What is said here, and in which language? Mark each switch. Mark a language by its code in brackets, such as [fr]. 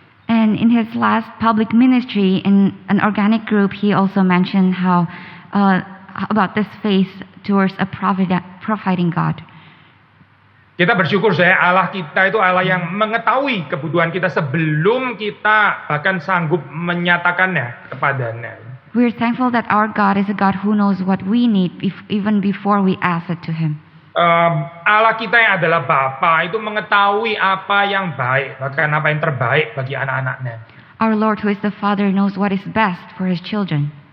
[en] And in his last public ministry in an organic group, he also mentioned how about this faith towards a providing God. [id] Kita bersyukur Allah kita itu Allah yang mengetahui kebutuhan kita sebelum kita bahkan sanggup menyatakannya kepadanya. [en] We're thankful that our God is a God who knows what we need even before we ask it to Him. [id] Allah kita yang adalah Bapa itu mengetahui apa yang baik, bahkan apa yang terbaik bagi anak-anaknya. [en] Our Lord who is the Father knows what is best for His children.